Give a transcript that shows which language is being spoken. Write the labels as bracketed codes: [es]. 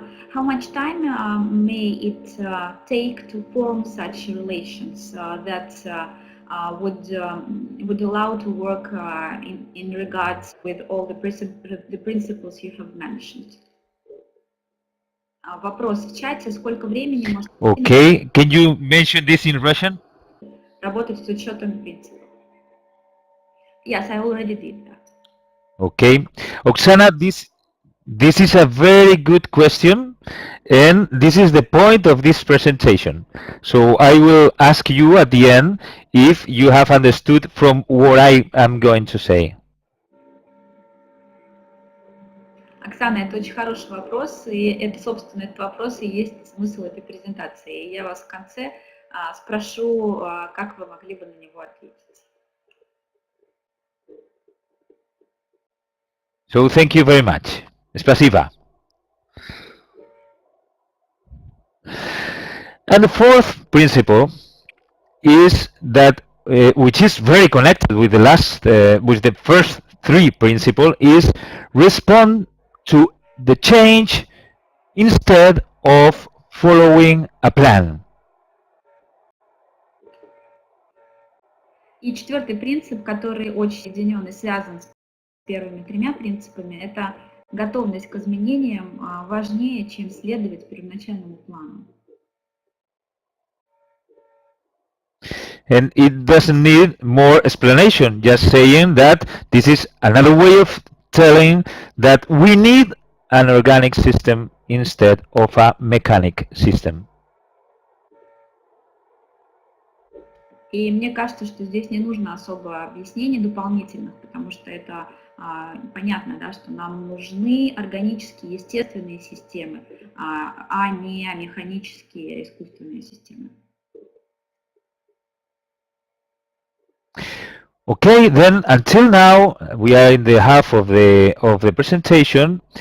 [en] How much time may it take to form such relations that would allow to work in regards with all the principles you have mentioned? [ru] Вопрос в чате: сколько времени может... [en] Okay, can you mention this in Russian? [ru] Работать с учетом принципов. [en] Yes, I already did that. Okay, Oksana, this is a very good question. And this is the point of this presentation. So I will ask you at the end if you have understood from what I am going to say. [ru] Оксана, это очень хороший вопрос, и это, собственно, этот вопрос и есть смысл этой презентации. И я вас в конце спрошу, как вы могли бы на него ответить. [en] So thank you very much. [ru] Спасибо. [en] And the fourth principle is that, which is very connected with the last, with the first three principles, is respond to the change instead of following a plan. [ru] И четвертый принцип, который очень соединен и связан с первыми тремя принципами, это готовность к изменениям важнее, чем следовать первоначальному плану. [en] And it doesn't need more explanation, just saying that this is another way of telling that we need an organic system instead of a mechanic system. [ru] И мне кажется, что здесь не нужно особо объяснений дополнительных, потому что это понятно, да, что нам нужны органические, естественные системы, а не механические, искусственные системы. [en] Okay, then until now we are in the half of the presentation.